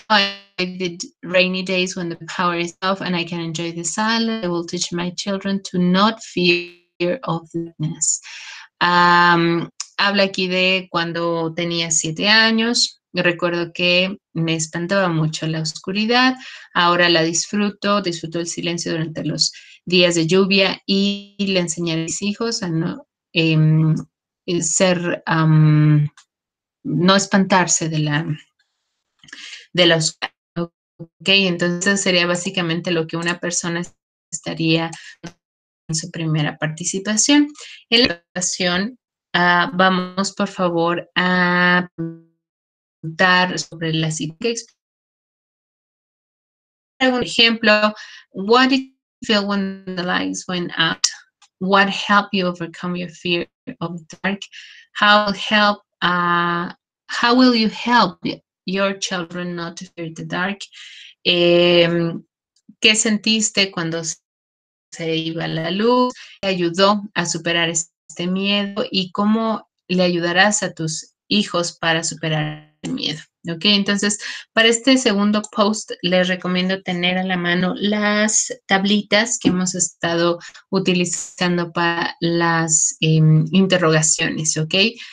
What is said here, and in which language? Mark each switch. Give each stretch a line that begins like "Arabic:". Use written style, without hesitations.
English: I did rainy days when the power is off and I can enjoy the silence. I will teach my children to not fear of darkness.
Spanish: Habla aquí de cuando tenía 7 años. Recuerdo que me espantaba mucho la oscuridad. Ahora la disfruto el silencio durante los días de lluvia y le enseñaré a mis hijos a no no espantarse de la oscuridad. Ok, entonces sería básicamente lo que una persona estaría en su primera participación. En la participación, vamos por favor a preguntar sobre la situación. Un ejemplo,
English: what did you feel when the lights went out? What helped you overcome your fear of the dark? How will you help your children not to fear the dark?
Spanish: ¿Qué sentiste cuando se iba la luz? ¿Te ayudó a superar este miedo? ¿Y cómo le ayudarás a tus hijos para superar el miedo? ¿Ok? Entonces, para este segundo post, les recomiendo tener a la mano las tablitas que hemos estado utilizando para las interrogaciones, ¿ok?